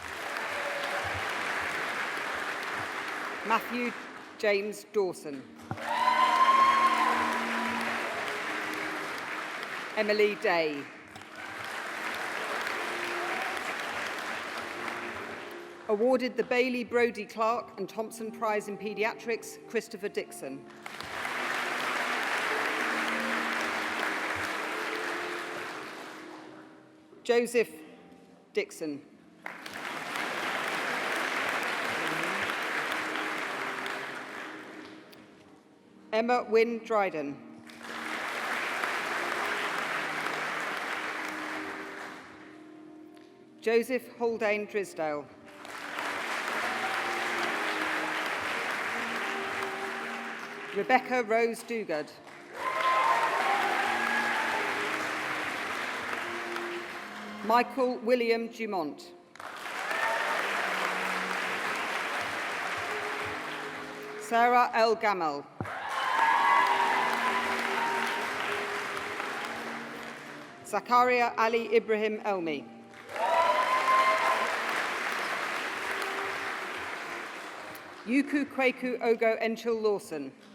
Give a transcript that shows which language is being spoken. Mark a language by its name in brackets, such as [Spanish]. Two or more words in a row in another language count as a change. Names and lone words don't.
[English] Matthew James Dawson. Emily Day. Awarded the Bailey Brodie Clark and Thompson Prize in Paediatrics, Christopher Dixon. Joseph Dixon. Emma Wynne Dryden. Joseph Haldane Drisdale. Rebecca Rose Dugard. Michael William Dumont. Sarah L. Gamal. Zakaria Ali Ibrahim Elmi. Yuku Kweku Ogo Enchil Lawson.